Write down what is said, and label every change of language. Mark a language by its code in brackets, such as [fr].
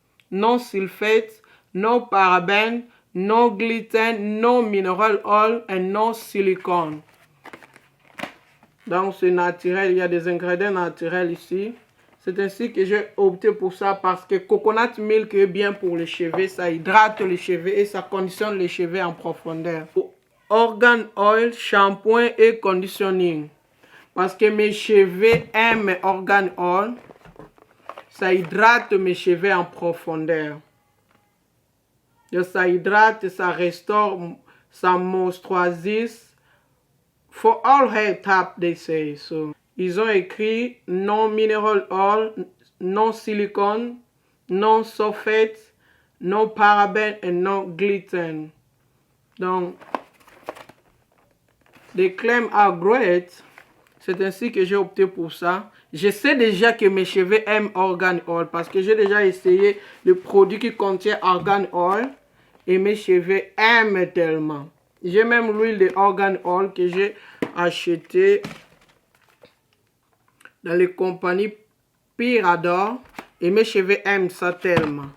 [en] No sulfates, no paraben, no gluten, no mineral oil and no silicone. [fr] Donc c'est naturel, il y a des ingrédients naturels ici. C'est ainsi que j'ai opté pour ça parce que coconut milk est bien pour les cheveux, ça hydrate les cheveux et ça conditionne les cheveux en profondeur. Organ oil, shampoing et conditioning. Parce que mes cheveux aiment organ oil, ça hydrate mes cheveux en profondeur. Donc, ça hydrate, ça restaure, ça moisturise. [en] For all hair type, they say. [fr] So, ils ont écrit non mineral oil, non silicone, non sulfate, [en] no paraben and no gluten. Donc, the claims are great. [fr] C'est ainsi que j'ai opté pour ça. Je sais déjà que mes cheveux aiment Argan Oil parce que j'ai déjà essayé le produit qui contient Argan Oil et mes cheveux aiment tellement. J'ai même l'huile de Argan Oil que j'ai acheté dans les compagnies Pirador et mes cheveux aiment ça tellement.